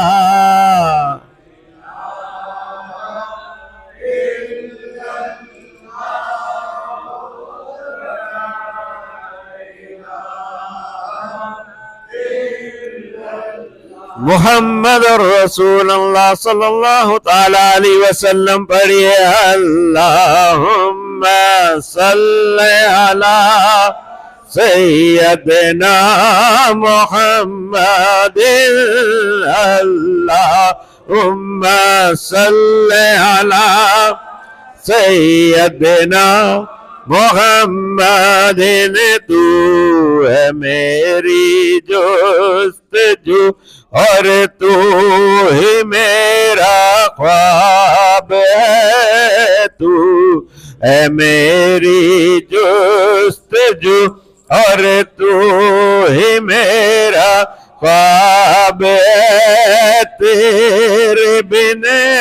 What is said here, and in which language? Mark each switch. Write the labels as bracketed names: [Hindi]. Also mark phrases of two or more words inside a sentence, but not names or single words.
[Arabic] محمد رسول الله صلى الله تعالى عليه وسلم پڑھیے اللهم صل على سيدنا محمدٍ اللهم صل على سيدنا محمدٍ [Urdu] تو ہے میری جستجو اور تو ہی میرا خواب ہے تو ہے میری جستجو اور تو ہی میرا خواب ہے تیرے بنا